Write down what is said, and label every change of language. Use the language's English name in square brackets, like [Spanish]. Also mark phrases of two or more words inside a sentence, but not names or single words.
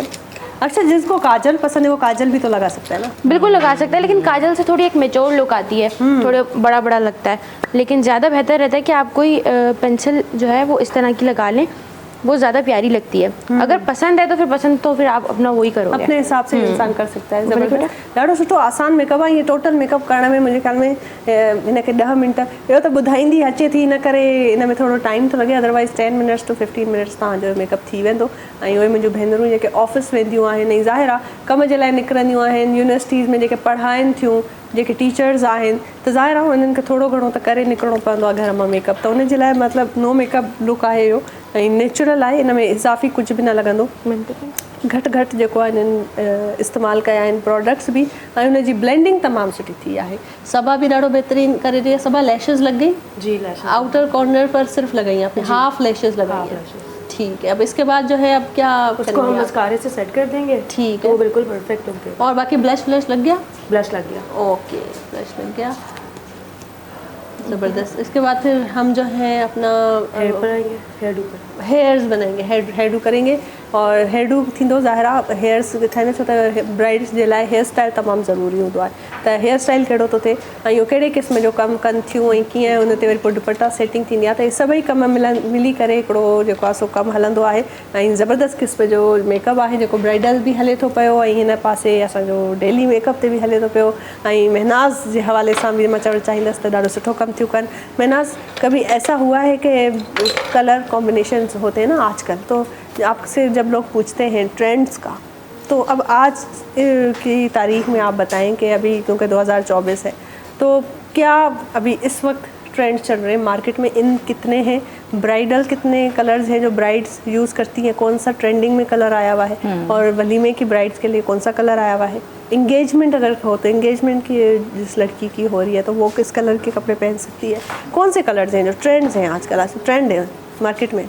[Urdu] اچھا، جس کو کاجل پسند ہے وہ کاجل بھی تو لگا سکتا ہے نا? بالکل لگا سکتا ہے، لیکن کاجل سے تھوڑی ایک [English] mature look [Urdu] آتی ہے، تھوڑے بڑا بڑا لگتا ہے، لیکن زیادہ بہتر رہتا ہے کہ آپ کوئی پینسل جو ہے وہ اس طرح کی لگا لیں، وہ زیادہ پیاری لگتی ہے. اگر پسند ہے تو پھر آپ اپنا وہی کرو گے, اپنے حساب سے انسان کر سکتا ہے. [Sindhi] ज़बरदस्त, ॾाढो सुठो आसान मेकअप आहे। ये [English] total makeup [Sindhi] करण में मुंहिंजे ख्याल में हिनखे 10 मिंट इहो त ॿुधाईंदी अचे थी, इन करे इन में थोरो टाइम थो लॻे, अदरवाइज़ [English] 10 minutes to 15 minutes [Sindhi] तव्हांजो मेकअप थी वेंदो। ऐं उहे मुंहिंजूं भेनरूं जेके ऑफिस वेंदियूं आहिनि ऐं ज़ाहिर आहे कम जे लाइ निकिरंदियूं आहिनि, यूनिवर्सिटीज़ में जेके पढ़ाइनि थियूं, जेके टीचर्स आहिनि, त ज़ाहिर आहे उन्हनि खे थोरो घणो त करे निकिरणो पवंदो आहे घर मां मेकअप, त उनजे लाइ मतिलबु [English] no makeup look [Sindhi] आहे इहो ऐं नेचुरल आहे, इन में इज़ाफ़ी कुझु बि न लॻंदो। घटि घटि जेको आहे इन्हनि इस्तेमालु कया आहिनि प्रोडक्ट्स बि, ऐं उनजी ब्लेंडिंग तमामु सुठी थी आहे। [Urdu] سبا بھی ڈاڈھو بہترین کر رہی ہے۔ سبا لیشز لگ گئی? جی، لیشز [English] outer corner [Urdu] پر صرف لگائی آپ نے, [English] half lashes [Urdu] لگائی ہے. ٹھیک ہے، اب اس کے بعد جو ہے اب کیا اس کو ہم مسکارے سے سیٹ کر دیں گے. ठीक तो है, وہ بالکل پرفیکٹ ہوں گے. اور باقی بلش ولش لگ گیا? بلش لگ گیا. اوکے، بلش لگ گیا، زبردست. اس کے بعد پھر ہم جو ہے اپنا ہیئر پر آئیں گے, [English] hair do [Urdu] پر ہیئرز بنائیں گے, [English] hair do [Urdu] کریں گے. [Sindhi] और [English] hair do [Sindhi] थींदो ज़ाहिर आहे हेयर्स थियनि, छो त ब्राइड्स जे लाइ [English] hair style [Sindhi] तमामु ज़रूरी हूंदो आहे, त [English] hair style [Sindhi] कहिड़ो थो थिए ऐं इहो कहिड़े क़िस्म जो कमु कनि थियूं ऐं कीअं उन ते वरी पोइ दुपट्टा सेटिंग थींदी आहे, त इहे सभई कम मिली करे हिकिड़ो जेको आहे सो कमु हलंदो आहे ऐं ज़बरदस्त क़िस्म जो मेकअप आहे जेको ब्राइडल बि हले थो पियो ऐं हिन पासे असांजो डेली मेकअप ते बि हले थो पियो। ऐं महनाज़ जे हवाले सां बि मां चवणु चाहींदसि त ॾाढो सुठो कमु थियूं कनि। महनाज़, [Urdu] کبھی ایسا ہوا ہے کہ [English] color combinations [Urdu] ہوتے ہیں نا آج کل، تو آپ سے جب لوگ پوچھتے ہیں ٹرینڈز کا، تو اب آج کی تاریخ میں آپ بتائیں کہ ابھی کیونکہ 2024 ہے، تو کیا ابھی اس وقت ٹرینڈ چل رہے ہیں مارکیٹ میں، ان کتنے ہیں، برائیڈل کتنے کلرز ہیں جو برائیڈز یوز کرتی ہیں، کون سا ٹرینڈنگ میں کلر آیا ہوا ہے، اور ولیمے کی برائیڈز کے لیے کون سا کلر آیا ہوا ہے، انگیجمنٹ اگر ہو تو انگیجمنٹ کی جس لڑکی کی ہو رہی ہے تو وہ کس کلر کے کپڑے پہن سکتی ہے، کون سے کلرز ہیں جو ٹرینڈز ہیں آج کل، آج ٹرینڈ ہے مارکیٹ میں?